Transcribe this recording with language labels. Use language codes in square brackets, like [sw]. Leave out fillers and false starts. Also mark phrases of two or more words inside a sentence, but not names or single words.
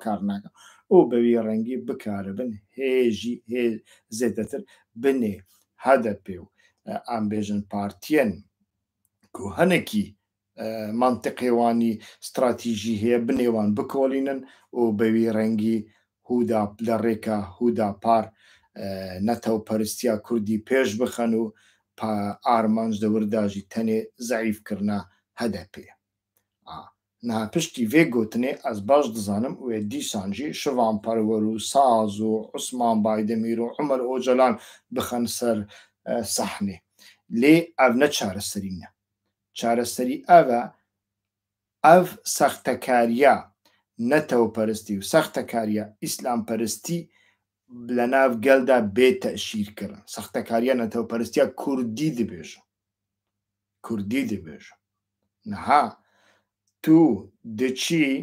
[ku] کار ناکە و بەوێ ڕەنگی بکارە بن هێژی زێدەتر بنێ هەدەپێ و ئەم بێژن پارتیەن و هەنێکی منطقێوانی استراتیژی هەیە بنێوان بکۆڵینن و بەوێ ڕەنگی هودا لە ڕێکە هودا پار نەتەوپەرستیا کوردی پێش بخەن و ئارمانج دەورداژی تەنێ زەعیفکردنا هەدەپێ نها پشتی vê gotinê ez baş dizanim wê dîsan jî şivan perwer û saz û Osman Baydemîr û Umer Ocalan bixin ser sehnê lê ev ne çareserî ne çareserî ev e ev sextekariya netewperistî û sextekariya îslamperistî li nav gel de bê teşîr kirin sextekariya netewperistiya Kurdî dibêjin Kurdî dibêjin niha tu diçî